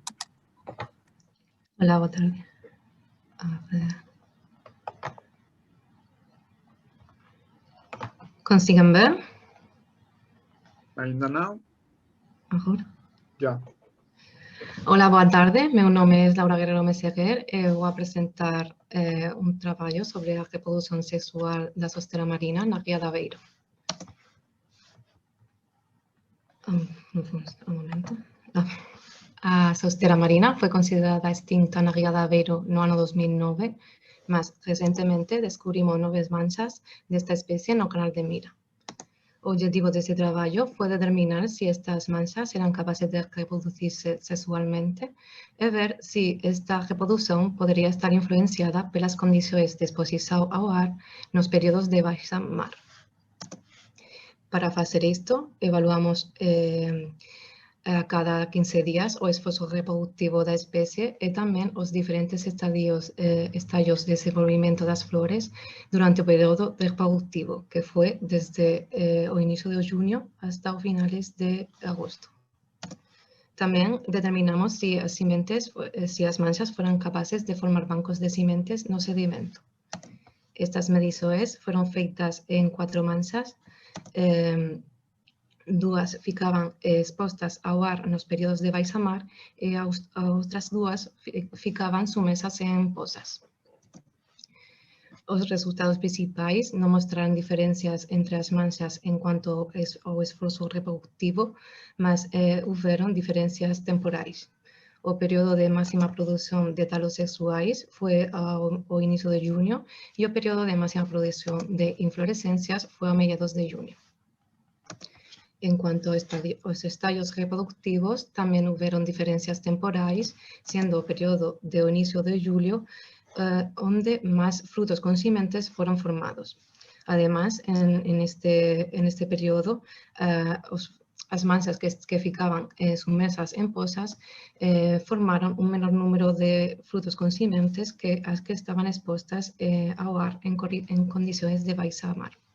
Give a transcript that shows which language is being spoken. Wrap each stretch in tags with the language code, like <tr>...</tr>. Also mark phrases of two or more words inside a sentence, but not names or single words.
<pt>Olá, boa tarde.</pt> <es>Consiguen ver?</es> <pt>Ainda não? Agora? Já. Hola, boa tarde. Meu nome é Laura Guerrero Meseguer. Vou apresentar um trabalho sobre a reprodução sexual da sostera marina na Ría de Aveiro.</pt> <es>Un momento.</es> <pt>A sostera marina foi considerada extinta na Ría de Aveiro no ano 2009, mas recentemente descubrimos novas manchas desta especie no canal de Mira. O objetivo deste traballo foi determinar se estas manchas eran capaces de reproducirse sexualmente e ver se esta reprodução poderia estar influenciada pelas condições de exposição ao ar nos períodos de baixa mar. Para fazer isto, evaluamos a cada 15 días o esforço reprodutivo da espécie e também os diferentes estágios de desenvolvimento das flores durante o período reprodutivo, que foi desde o início de junho até os finais de agosto. Também determinamos se as manchas foram capazes de formar bancos de sementes no sedimento. Estas medições foram feitas em 4 manchas. Duas ficaban expostas ao ar nos períodos de baixa mar e as outras duas ficaban sumesas en pozas.</pt> <gl>Os resultados principais non mostraron diferencias entre as manchas en cuanto ao esforzo reprodutivo, mas houveron diferencias temporais.</gl> <pt>O período de máxima produção de talos sexuais foi ao início de junho e o período de máxima produção de inflorescências foi a mediados de junho.</pt> <es>En cuanto aos estadios reproductivos, también hubieron diferencias temporales, siendo el periodo de inicio de julio donde más frutos con sementes fueron formados. Además, en este periodo, las mansas que ficaban sumersas en posas formaron un menor número de frutos con sementes que las que estaban expuestas</es> <pt>ao ar</pt> <es>en condiciones de</es> <pt>baixa mar.</pt>